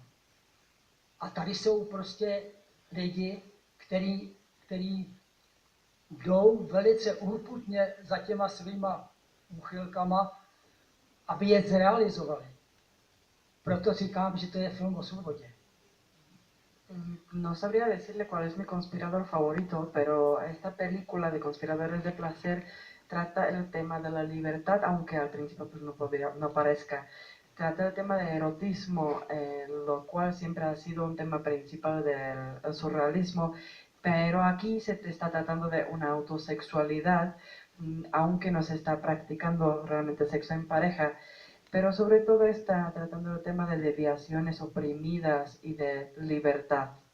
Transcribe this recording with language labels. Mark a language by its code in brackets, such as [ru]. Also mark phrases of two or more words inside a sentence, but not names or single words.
[cs] A tady jsou prostě lidi, který jdou velice urputně za těma svýma úchylkama, aby je zrealizovali. Proto říkám, že to je film o svobodě. [es] No sabría decirle cuál es mi conspirador favorito, pero esta película de Conspiradores de Placer trata el tema de la libertad, aunque al principio pues no parezca. Trata el tema de erotismo, lo cual siempre ha sido un tema principal del surrealismo, pero aquí se está tratando de una autosexualidad, aunque no se está practicando realmente sexo en pareja, pero sobre todo está tratando el tema de desviaciones oprimidas y de libertad.